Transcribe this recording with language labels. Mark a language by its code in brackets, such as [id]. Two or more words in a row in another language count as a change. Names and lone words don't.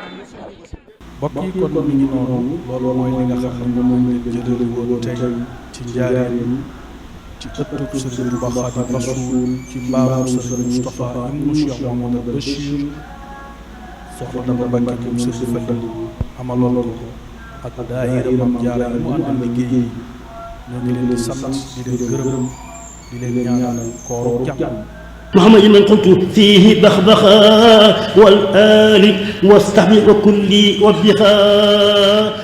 [wo] mbokk yi kon mi ngi noonu loolu mooy li nga xam ne moom lañ jëlale woon tey ci njaareem ci ëttub Sëriñ Tuubaa Xaadimu Rasuul ci mbaaru Sëriñ Moustapha ibnu Cheikh Mouhamadou Bachir soxna Daba Mbacke moom Sëriñ Fallu amaloon ko ak daayira Maam Jaara mu àndal liggéey ñoo ngi leen di sant di leen gërëm di leen ñaanal kooru jàmm. [ar] محمد من قلت فيه بخبخا والآل واستحمل وكلي وابخا